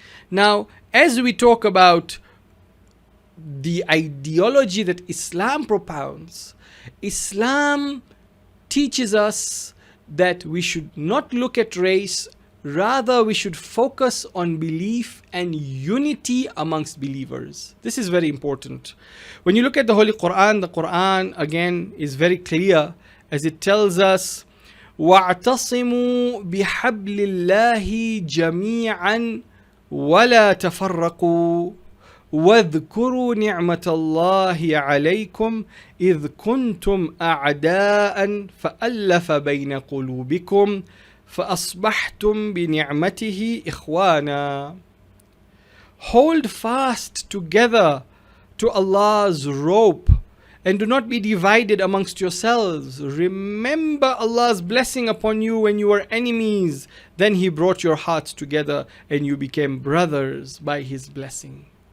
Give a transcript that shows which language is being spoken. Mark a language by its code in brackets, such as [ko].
[en] Now, as we talk about the ideology that Islam propounds, Islam teaches us that we should not look at race, rather we should focus on belief and unity amongst believers. This is very important. When you look at the Holy Quran, the Quran again is very clear as it tells us, [ar] وَاعْتَصِمُوا بِحَبْلِ اللَّهِ جَمِيعًا وَلَا تَفَرَّقُوا واذكروا نعمة الله عليكم إذ كنتم أعداء فألف بين قلوبكم فأصبحتم بنعمته إخوانا. [en] Hold fast together to Allah's rope and do not be divided amongst yourselves. Remember Allah's blessing upon you when you were enemies. Then He brought your hearts together and you became brothers by His blessing.